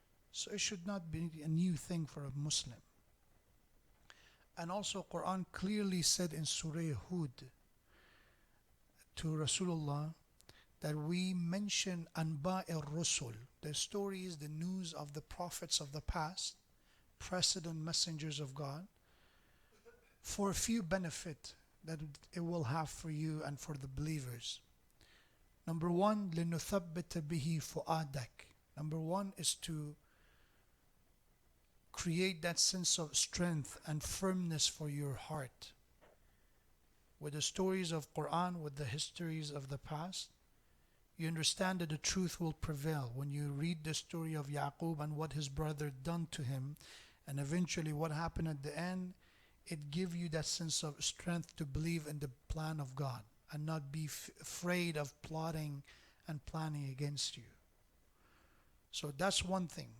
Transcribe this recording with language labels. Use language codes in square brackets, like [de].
[en] So it should not be a new thing for a Muslim. And also Quran clearly said in Surah Hud to Rasulullah that we mention Anba al-Rusul, the stories, the news of the prophets of the past, precedent messengers of God, for a few benefit that it will have for you and for the believers. Number one, [ar] لِنُثَبِّتَ بِهِ فُؤَادَكَ. [en] Number one is to create that sense of strength and firmness for your heart. With the stories of Quran, with the histories of the past, you understand that the truth will prevail. When you read the story of Yaqub and what his brother done to him, and eventually what happened at the end, it gives you that sense of strength to believe in the plan of God and not be afraid of plotting and planning against you. So that's one thing.